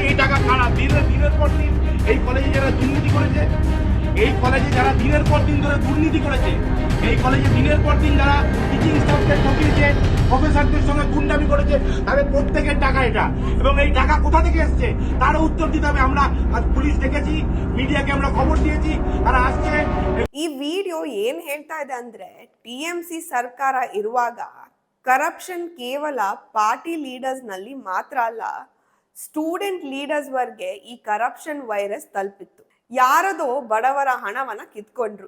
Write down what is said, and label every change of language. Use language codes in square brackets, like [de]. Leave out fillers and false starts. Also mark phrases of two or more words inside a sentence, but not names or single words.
[bn] এই টাকা কারা দিনের পর দিন এই কলেজে যারা দুর্নীতি করেছে, এই কলেজে যারা দিনের পর দিন ধরে দুর্নীতি করেছে, এই কলেজে দিনের পর দিন যারা [en] teaching staffকে [bn] ঠকিয়েছে, প্রফেসরদের সঙ্গে গুন্ডামি করেছে, তাদের প্রত্যেকের টাকা এটা। এবং এই টাকা কোথা থেকে এসছে তারও উত্তর দিতে হবে। আমরা আজ পুলিশ দেখেছি, মিডিয়াকে আমরা খবর দিয়েছি, তারা আসছে। [kn] ಈ ವಿಡಿಯೋ ಏನ್ ಹೇಳ್ತಾ ಇದೆ ಅಂದ್ರೆ, TMC ಸರ್ಕಾರ ಇರುವಾಗ ಕರಪ್ಷನ್ ಕೇವಲ [en] party leaders [kn] ನಲ್ಲಿ ಮಾತ್ರ ಅಲ್ಲ, [en] student leaders [kn] ವರ್ಗೆ ಈ [en] corruption virus [kn] ತಲುಪಿತ್ತು. ಯಾರದೋ ಬಡವರ ಹಣವನ್ನ ಕಿತ್ಕೊಂಡ್ರು.